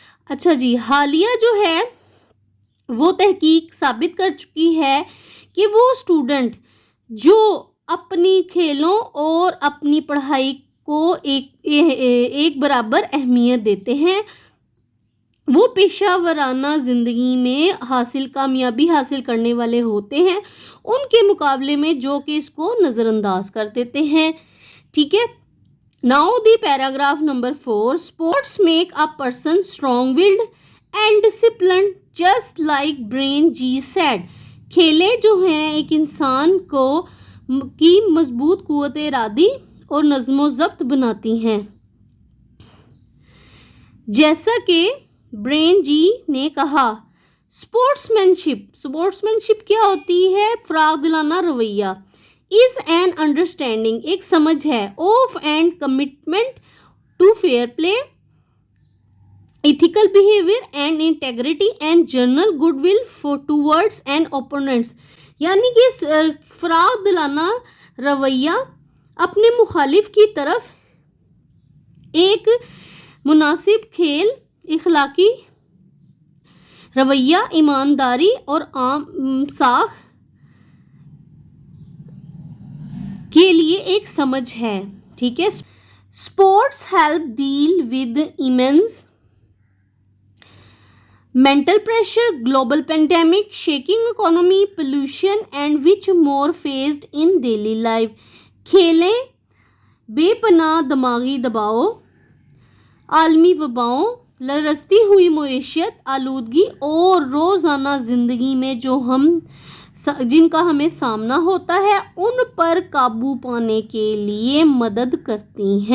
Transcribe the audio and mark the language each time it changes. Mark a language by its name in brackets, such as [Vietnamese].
[Urdu] اچھا جی، حالیہ جو ہے وہ تحقیق ثابت کر چکی ہے کہ وہ اسٹوڈنٹ جو اپنی کھیلوں اور اپنی پڑھائی کو ایک برابر اہمیت دیتے ہیں وہ پیشہ ورانہ زندگی میں کامیابی حاصل کرنے والے ہوتے ہیں ان کے مقابلے میں جو کہ اس کو نظر انداز کر دیتے ہیں. ٹھیک ہے. [English] Now the paragraph number 4. Sports make a person strong-willed and disciplined just like Brain G said. [Urdu] کھیلیں جو ہیں ایک انسان کی مضبوط قوت ارادی اور نظم و ضبط بناتی ہیں. جیسا کہ برین جی نے کہا. اسپورٹسمینشپ کیا ہوتی ہے؟ فراغ دلانہ رویہ. [English] is an understanding [Urdu] ایک سمجھ ہے. [English] Of and commitment to fair play ethical behaviour and integrity and general good will towards and opponents. [Urdu] یعنی کہ فراغ دلانہ رویہ اپنے مخالف کی طرف ایک مناسب کھیل اخلاقی رویہ ایمانداری اور عام ساخ کے لیے ایک سمجھ ہے. ٹھیک ہے. [English] Sports help deal with immense mental pressure, global pandemic, shaking economy, pollution and which more faced in daily life. [Urdu] کھیلیں بے پناہ دماغی دباؤ، عالمی وباؤں، لرزتی ہوئی معیشت، آلودگی اور روزانہ زندگی میں جن کا ہمیں سامنا ہوتا ہے ان پر قابو پانے کے لیے مدد کرتی ہیں.